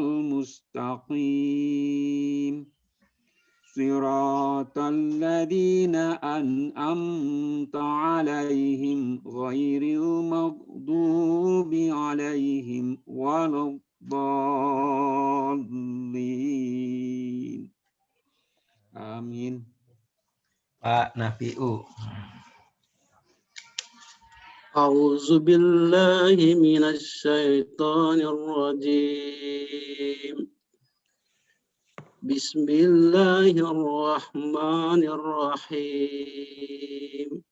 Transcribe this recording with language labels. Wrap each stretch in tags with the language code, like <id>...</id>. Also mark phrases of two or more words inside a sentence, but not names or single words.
<ar>المستقيم صراط الذين أنعمت عليهم غير المغضوب عليهم ولا الضالين. Amin. Pak Nafiu. أعوذ بالله من الشيطان الرجيم بسم الله الرحمن الرحيم</ar>